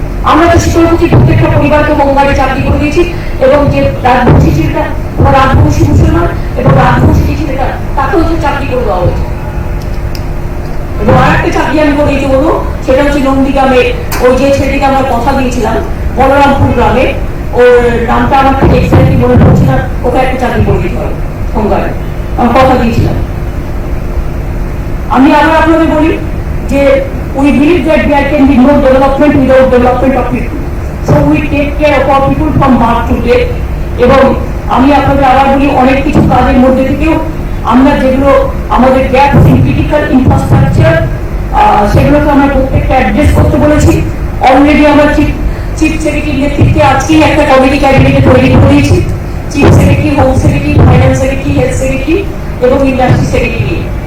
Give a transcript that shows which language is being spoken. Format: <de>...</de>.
<bn>আমরা তো শীতলকুচি প্রত্যেকটা পরিবারকে হোমগার্ডে চাকরি করে দিয়েছি, এবং যে রাজবংশী ছেলেটা, রাজবংশী মুসলমান এবং রাজবংশী যে ছেলেটা, তাকেও তো চাকরি করে দেওয়া হয়েছে। এবং আর একটা চাকরি আমি করে দিতে বলবো, সেটা হচ্ছে নন্দীগ্রামে ওই যে ছেলেটিকে আমরা কথা দিয়েছিলাম, বলরামপুর গ্রামে, ওর নামটা আমার ঠিক এক্সাক্টলি মনে পড়ছে না, ওকে একটা চাকরি করে দিতে হবে হোমগার্ডে, আমি কথা দিয়েছিলাম। আমি আবার আপনাদের বলি যে</bn> <en>we believe that there can be no development without development of people. So we take care of our people from birth to death.</en> <bn>এবং আমি আপনাদের আবার বলি, অনেক কিছু কাজের মধ্যে থেকেও আমরা যেগুলো আমাদের গ্যাপস ইন ক্রিটিক্যাল ইনফ্রাস্ট্রাকচার, সেগুলোকে আমরা প্রত্যেকটা অ্যাড্রেস করতে বলেছি। অলরেডি আমরা চিফ সেক্রেটারির নেতৃত্বে আজকেই একটা কমিটি ক্যাবিনেটে তৈরি করে দিয়েছি, chief secretary, home secretary, finance secretary, health secretary এবং ইন্ডাস্ট্রি সেক্রেটারি।</bn>